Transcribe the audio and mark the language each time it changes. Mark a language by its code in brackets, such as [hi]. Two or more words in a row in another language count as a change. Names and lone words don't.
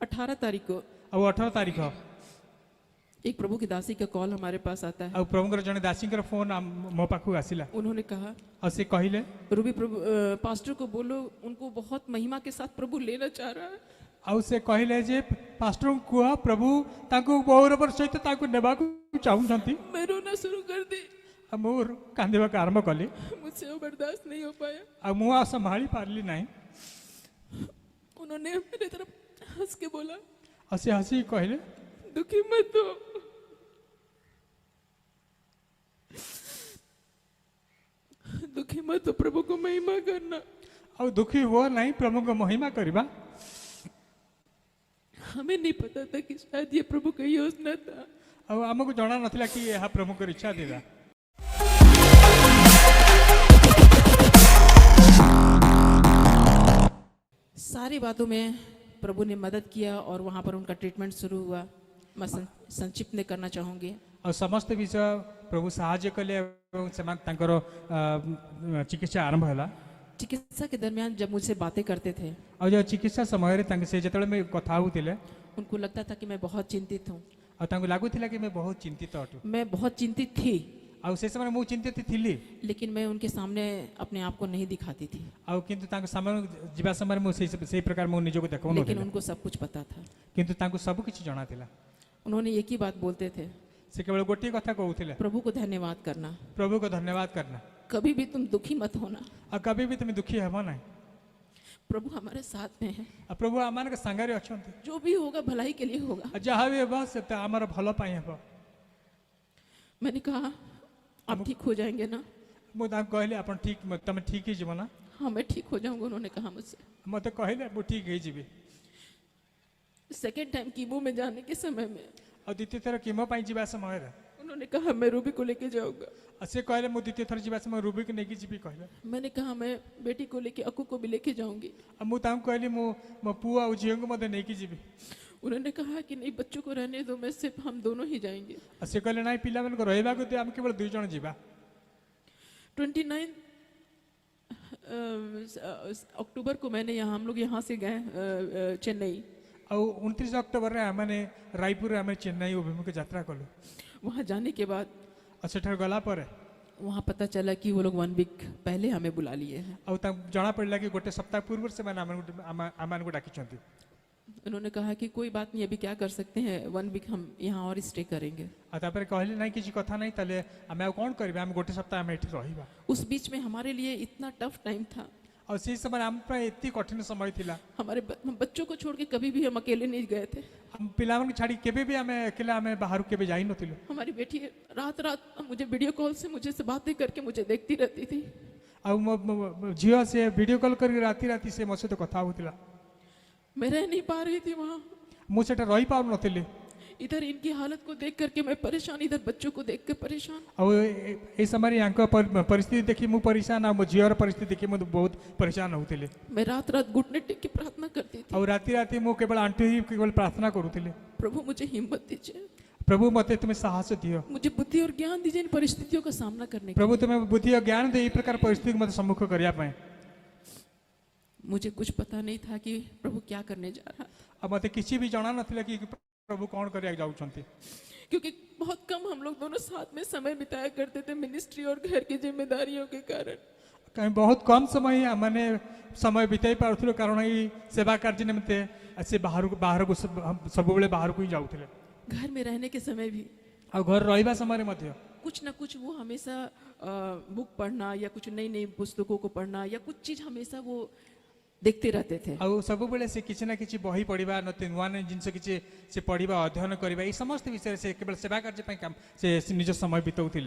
[hi] 18 तारीख को [or] ଆଉ 18 ତାରିଖ [hi] एक प्रभु की दासी का कॉल हमारे पास आता है। [or] ଆଉ ପ୍ରଭୁଙ୍କର ଜଣେ ଦାସୀଙ୍କର ଫୋନ୍ ମୋ ପାଖକୁ ଆସିଲା [hi] उन्होंने कहा [or] ଆଉ ସେ କହିଲେ [hi] रूबी प्रभु पास्टर को बोलो उनको बहुत महिमा के साथ प्रभु लेना चाह रहा है। [or] ଆଉ ସେ କହିଲେ ଯେ ପାଷ୍ଟରଙ୍କୁ କୁହ ପ୍ରଭୁ ତାଙ୍କୁ ଗୌରବର ସହିତ ତାଙ୍କୁ ନେବାକୁ ଚାହୁଁଛନ୍ତି। [hi] मैं रोना शुरू कर दी, [or] ଆଉ ମୁଁ କାନ୍ଦିବାକୁ ଆରମ୍ଭ କଲି [hi] मुझसे वो बर्दाश्त नहीं हो पाया। [or] ଆଉ ମୁଁ ଆଉ ସମ୍ଭାଳି ପାରିଲି ନାହିଁ। [hi] उन्होंने मेरे तरफ हंस के बोला [or] ଆଉ ସେ ହସିକି କହିଲେ [hi] दुखी मत हो, दुखी मत हो, प्रभु को महिमा करना। [or] ଆଉ ଦୁଃଖୀ ହୁଅ ନାହିଁ, ପ୍ରଭୁଙ୍କ ମହିମା କରିବା। [hi] हमें नहीं पता था कि शायद ये प्रभु का योजना था। [or] ଆଉ ଆମକୁ ଜଣା ନଥିଲା କି ଏହା ପ୍ରଭୁଙ୍କର ଇଚ୍ଛା ଥିଲା। [hi] सारी बातों में प्रभु ने मदद किया और वहाँ पर उनका ट्रीटमेंट शुरू हुआ। मैं संक्षिप्त में करना चाहूँगी। [or] ଆଉ ସମସ୍ତ ବିଷୟ ପ୍ରଭୁ ସାହାଯ୍ୟ କଲେ ଏବଂ ସେମାନେ ତାଙ୍କର ଚିକିତ୍ସା ଆରମ୍ଭ ହେଲା। [hi] चिकित्सा के दरमियान जब मुझसे बातें करते थे [or] ଆଉ ଯେଉଁ ଚିକିତ୍ସା ସମୟରେ ତାଙ୍କେ ସେ ଯେତେବେଳେ କଥା ହେଉଥିଲେ [hi] उनको लगता था कि मैं बहुत चिंतित हूँ। [or] ଆଉ ତାଙ୍କୁ ଲାଗୁଥିଲା କି ମୁଁ ବହୁତ ଚିନ୍ତିତ ଅଟୁ। [hi] मैं बहुत चिंतित थी, [or] ଆଉ ସେ ସମୟରେ ମୁଁ ଚିନ୍ତିତ ଥିଲି [hi] लेकिन मैं उनके सामने अपने आप को नहीं दिखाती थी। [or] ଆଉ କିନ୍ତୁ ତାଙ୍କ ସାମନାକୁ ଯିବା ସମୟରେ ମୁଁ ସେଇ ପ୍ରକାର ମୁଁ ନିଜକୁ [hi] लेकिन [or] ଦେଖାଉନଥିଲି, [hi] उनको सब कुछ पता था। [or] କିନ୍ତୁ ତାଙ୍କୁ ସବୁ କିଛି ଜଣାଥିଲା। [hi] उन्होंने एक ही बात बोलते थे, [or] ସେ କେବଳ ଗୋଟିଏ କଥା କହୁଥିଲେ, [hi] प्रभु को धन्यवाद करना, ପ୍ରଭୁ को धन्यवाद करना, कभी भी तुम दुखी मत होना, [or] ଆଉ କେବେ ବି ତୁମେ ଦୁଃଖୀ ହେବ ନାହିଁ। [hi] प्रभु हमारे साथ में है, [or] ଆଉ ପ୍ରଭୁ ଆମମାନଙ୍କ ସାଙ୍ଗରେ ଅଛନ୍ତି। [hi] जो भी होगा भलाई के लिए होगा। [or] ଆଉ ଯାହା ବି ହେବ ସେ ଆମର ଭଲ ପାଇଁ ହେବ। [hi] मैंने कहा आप ठीक हो जाएंगे ना? [or] ମୁଁ ତାଙ୍କୁ କହିଲି ଆପଣ ଠିକ ତମେ ଠିକ ହେଇଯିବ ନା? [hi] हाँ मैं ठीक हो जाऊंगा, उन्होंने कहा मुझसे। [or] ମୋତେ କହିଲେ ମୁଁ ଠିକ ହେଇଯିବି। [en] second time [hi] कीमो में जाने के समय में [or] ଆଉ ଦ୍ୱିତୀୟ ଥର କିମୋ ପାଇଁ ଯିବା ସମୟରେ [hi] उन्होंने कहा मैं रूबी को लेके जाऊंगा। [or] ଆଉ ସେ କହିଲେ ମୁଁ ଦ୍ୱିତୀୟ ଥର ଯିବା ସମୟ ରୁବିକୁ ନେଇକି ଯିବି କହିଲେ। [hi] मैंने कहा मैं बेटी को लेके अक्कू को भी लेके जाऊंगी। [or] ଆଉ ମୁଁ ତାଙ୍କୁ କହିଲି ମୁଁ ମୋ ପୁଅ ଆଉ ଝିଅଙ୍କୁ ମଧ୍ୟ ନେଇକି ଯିବି। [hi] उन्होंने कहा कि नहीं बच्चों को रहने दो, मैं सिर्फ हम दोनों ही जाएंगे। [or] ଆଉ ସେ କହିଲେ ନାଇଁ ପିଲାମାନଙ୍କୁ ରହିବାକୁ ଦିଅ, ଆମେ କେବଳ 2 ଜଣ ଯିବା। [hi] 29 अक्टूबर को मैंने हम लोग यहाँ से गए चेन्नई। [or] ଆଉ 29 ଅକ୍ଟୋବରରେ ଆମେ ରାୟପୁରରେ ଆମେ ଚେନ୍ନାଇ ଅଭିମୁଖେ ଯାତ୍ରା କଲୁ। [hi] वहाँ जाने के बाद [or] ଆଉ ସେଠାରେ गला ପରେ [hi] वहाँ पता चला कि वो लोग 1 वीक पहले हमें बुला लिए हैं। [or] ଆଉ ତାଙ୍କୁ ଜଣା ପଡ଼ିଲା କି ଗୋଟେ ସପ୍ତାହ ପୂର୍ବରୁ ସେମାନେ ଆମମାନଙ୍କୁ ଡାକିଛନ୍ତି। [hi] उन्होंने कहा कि कोई बात नहीं, अभी क्या कर सकते हैं, 1 वीक हम यहाँ और स्टे करेंगे। [or] ଆଉ ତାପରେ କହିଲେ ନାଇଁ କିଛି କଥା ନାହିଁ, ତାହେଲେ ଆମେ ଆଉ କ'ଣ କରିବା, ଆମେ ଗୋଟେ ସପ୍ତାହ ଆମେ ଏଠି ରହିବା। [hi] उस बीच में हमारे लिए इतना [en] tough time [hi] था। [or] ଆଉ ସେଇ ସମୟରେ ଆମ ପାଇଁ ଏତେ କଠିନ ସମୟ ଥିଲା। [hi] हमारे बच्चों को छोड़ के कभी भी हम अकेले नहीं गए थे। [or] ଆମ ପିଲାମାନଙ୍କୁ ଛାଡ଼ି କେବେ ବି ଆମେ ଏକଲା ଆମେ ବାହାରକୁ କେବେ ଯାଇନଥିଲୁ। [hi] हमारी बेटी रात रात मुझे [en] video call [hi] से मुझे से बातें करके मुझे देखती रहती थी। [or] ଆଉ ମୋ ଝିଅ ସେ [en] video call [or] କରିକି ରାତି ରାତି ସେ ମୋ ସହିତ କଥା ହେଉଥିଲା। [hi] मैं रह नहीं पा रही थी वहाँ। [or] ମୁଁ ସେଟା ରହିପାରୁନଥିଲି। [hi] इधर इनकी हालत को देख करके मैं परेशान, इधर बच्चों को देख के परेशान। [or] ଆଉ ଏ ସମୟରେ ୟାଙ୍କ ପରିସ୍ଥିତି ଦେଖି ମୁଁ ପରିଶାନ, ଆଉ ମୋ ଝିଅର ପରିସ୍ଥିତି ଦେଖି ମୁଁ ବହୁତ ପରିଶାନ ହେଉଥିଲି। [hi] मैं रात रात घुटने टेक के प्रार्थना करती थी, [or] ଆଉ ରାତି ରାତି ମୁଁ କେବଳ ଆଣ୍ଠୁ ହୋଇ କେବଳ ପ୍ରାର୍ଥନା କରୁଥିଲି, [hi] प्रभु मुझे हिम्मत दीजिए, [or] ପ୍ରଭୁ ମୋତେ ତୁମେ ସାହସ ଦିଅ, [hi] मुझे बुद्धि और ज्ञान दीजिए इन परिस्थितियों का सामना करने के। [or] ପ୍ରଭୁ ତୁମେ ବୁଦ୍ଧି ଓ ଜ୍ଞାନ ଦେଇ ଏଇ ପ୍ରକାର ପରିସ୍ଥିତିକୁ ମୋତେ ସମ୍ମୁଖ କରିବା ପାଇଁ। [hi] मुझे कुछ पता नहीं था कि प्रभु क्या करने जा रहा, [or] ଆଉ ମୋତେ କିଛି ବି ଜଣା ନଥିଲା କି ପ୍ରଭୁ କ'ଣ କରିବାକୁ ଯାଉଛନ୍ତି। [hi] क्योंकि बहुत कम हम लोग दोनों साथ में समय बिताया करते थे मिनिस्ट्री और घर की जिम्मेदारियों के कारण। [or] କାହିଁ ବହୁତ କମ୍ ସମୟ ଆମମାନେ ସମୟ ବିତାଇ ପାରୁଥିଲୁ, କାରଣ ଏଇ ସେବା କାର୍ଯ୍ୟ ନିମନ୍ତେ ସେ ବାହାରକୁ ସବୁବେଳେ ବାହାରକୁ ହିଁ ଯାଉଥିଲେ। [hi] घर में रहने के समय भी [or] ଆଉ ଘରେ ରହିବା ସମୟରେ ମଧ୍ୟ [hi] कुछ ना कुछ वो हमेशा बुक पढ़ना या कुछ नई नई पुस्तकों को पढ़ना या कुछ चीज हमेशा वो देखते रहते थे। [or] ଆଉ ସବୁବେଳେ ସେ କିଛି ନା କିଛି ବହି ପଢ଼ିବା, ନୂଆ ନୂଆ ଜିନିଷ କିଛି ସେ ପଢ଼ିବା, ଅଧ୍ୟୟନ କରିବା, ଏଇ ସମସ୍ତ ବିଷୟରେ ସେ କେବଳ ସେବା କାର୍ଯ୍ୟ ପାଇଁ ସେ ନିଜ ସମୟ ବିତାଉଥିଲେ।